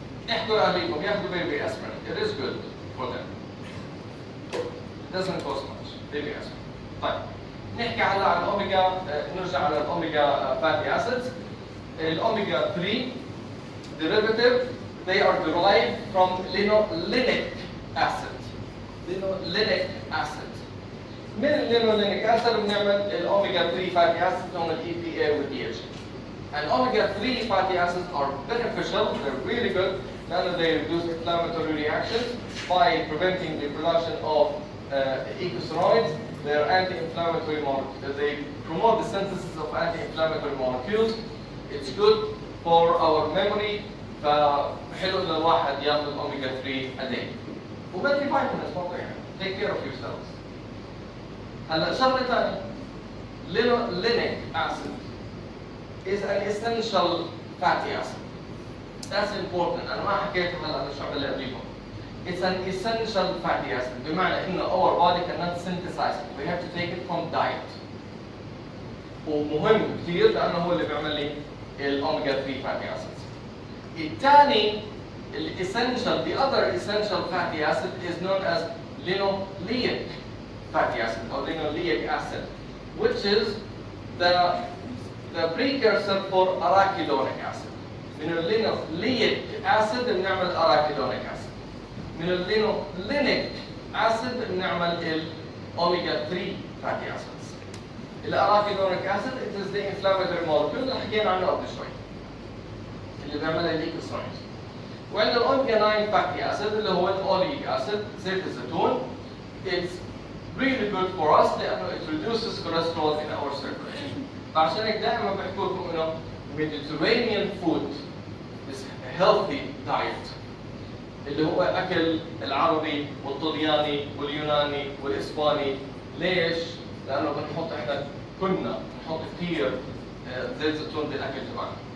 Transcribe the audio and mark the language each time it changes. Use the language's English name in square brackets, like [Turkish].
[Arabic] احكوا لأهليكم ياخذوا baby aspirin. [English] It is good for them. It doesn't cost much. Baby aspirin. [Arabic] طيب. نحكي على الأوميجا، نرجع على الأوميجا fatty acids. [English] الأوميجا 3 derivative they are derived from linolenic acid. Linolenic acid. من اللينولينيك acid بنعمل الأوميجا 3 fatty acids هم EPA و DHA. And omega 3 fatty acids are beneficial, they're really good, and they reduce inflammatory reactions by preventing the production of eicosanoids. They're anti-inflammatory molecules. They promote the synthesis of anti-inflammatory molecules. It's good for our memory. [Arabic] فحلو إن الواحد ياخذ [English] omega 3 a day. [Arabic] ومالتي فيتامينز برضه يعني. [English] Take care of yourselves. [Arabic] هلا شغلة ثانية. [English] Linolenic acid is an essential fatty acid. That's important. [Arabic] أنا ما حكيت هلا عن الشعب اللي قبليكم. [English] It's an essential fatty acid. [Arabic] بمعنى إنه [English] our body cannot synthesize it. We have to take it from diet. [Arabic] ومهم كثير لأنه هو اللي بيعمل لي الأوميجا 3 fatty acids. الثاني [English] essential, the other essential fatty acid is known as linoleic fatty acid or linoleic acid, which is the precursor for arachidonic acid. [Arabic] من اللينوليك acid بنعمل arachidonic acid. من اللينولينيك acid بنعمل الأوميجا 3 fatty acids. الارachidonic acid [English] it is the inflammatory molecule [Arabic] اللي حكينا عنه قبل شوي اللي بيعملها الايكوساينز. وعندنا الاوميجا 9 fatty acid اللي هو الاوليك acid زيت الزيتون. [English] It's really good for us [Arabic] لأنه [English] it reduces cholesterol in our circulation. [Arabic] فعشان هيك دائما بحكي لكم إنه [English] Mediterranean food is a healthy diet. [Arabic] اللي هو أكل العربي والطلياني واليوناني والإسباني. ليش؟ لأنه كنا بنحط كثير زيت زيتون بالأكل تبعنا.